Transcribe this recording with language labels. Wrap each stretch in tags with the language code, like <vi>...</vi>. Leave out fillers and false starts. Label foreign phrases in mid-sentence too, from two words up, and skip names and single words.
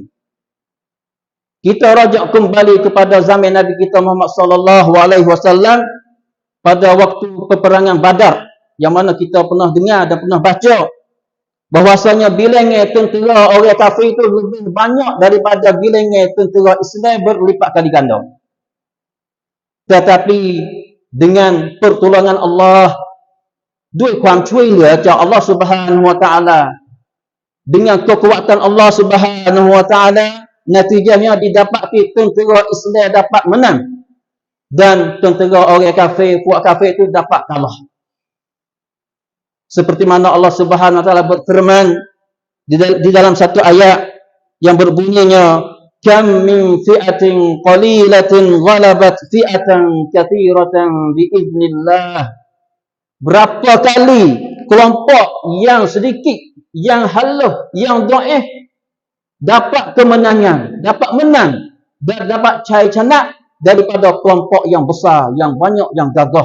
<ms>Kita rujuk kembali kepada zaman Nabi kita Muhammad</ms> <ar>صلى الله عليه وسلم</ar> <ms>pada waktu peperangan Badar, yang mana kita pernah dengar dan pernah baca bahwasanya bilangan tentera orang kafir itu lebih banyak daripada bilangan tentera Islam berlipat kali ganda. Tetapi dengan pertolongan Allah,</ms> <th>ด้วยความช่วยเหลือจาก</th> <ar>الله سبحانه وتعالى,</ar> <ms>dengan kekuatan</ms> <ar>الله سبحانه وتعالى,</ar> <ms>natijahnya didapati tentera Islam dapat menang dan tentera orang kafir, puak kafir itu dapat kalah. Seperti mana</ms> <ar>الله سبحانه وتعالى</ar> <ms>berfirman di dalam satu ayat yang berbunyinya,</ms> <ar>كم من فئة قليلة غلبت فئة كثيرة بإذن الله.</ar> <ms>Berapa kali kelompok yang sedikit, yang halus, yang dhaif dapat kemenangan, dapat menang dan dapat cari canak daripada kelompok yang besar, yang banyak, yang gagah.</ms>